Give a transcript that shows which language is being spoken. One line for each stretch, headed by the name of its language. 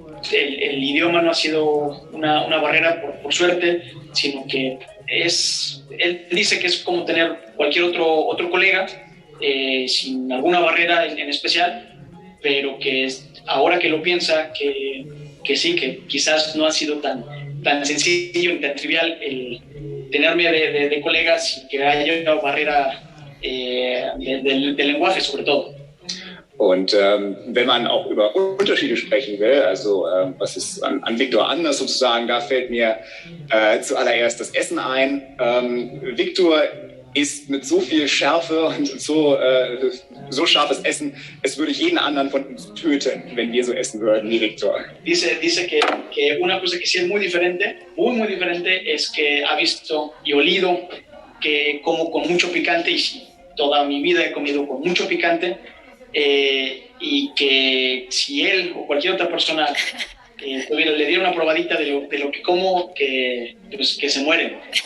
Spanish: el idioma no ha sido una barrera por suerte, sino que él dice que es como tener cualquier otro colega, sin alguna barrera en especial, pero que ahora que lo piensa, que sí, que quizás no ha sido tan sencillo ni tan trivial el tenerme de colegas sin que haya una barrera del lenguaje sobre todo.
German: Und wenn man auch über Unterschiede sprechen will, also was ist an Viktor anders sozusagen, da fällt mir zuallererst das Essen ein. Viktor isst mit so viel Schärfe und so scharfes Essen, es würde jeden anderen von uns töten, wenn wir so essen würden wie Viktor.
Spanish: Dice que una cosa que sí es muy diferente es que ha visto y olido que como con mucho picante, y sí, toda mi vida he comido con mucho picante, y que si él o cualquier otra persona le diera una probadita de lo que como, que se mueren.